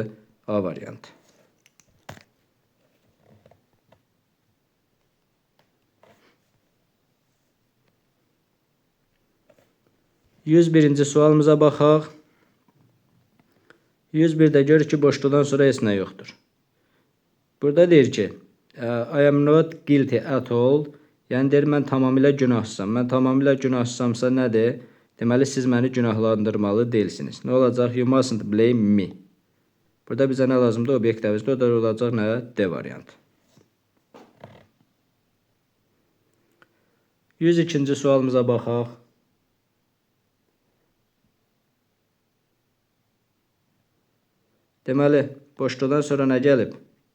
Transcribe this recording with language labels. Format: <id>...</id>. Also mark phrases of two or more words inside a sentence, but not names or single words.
<az>A variantı. 101-ci sualımıza baxaq. 101-də görür ki, boşluqdan sonra heç nə yoxdur. Burada deyir ki,</az> <en>I am not guilty at all.</en> <az>Yəni deyir, mən tamamilə günahsızam. Mən tamamilə günahsızamsa nədir? Deməli, siz məni günahlandırmalı deyilsiniz. Nə olacaq?</az> <en>You mustn't blame me.</en> <az>Burada bizə nə lazımdır? Obyekt əvəzli. O da olacaq nə? D variantı. 102-ci sualımıza baxaq. Deməli, boşluqdan sonra nə gəlib?</az>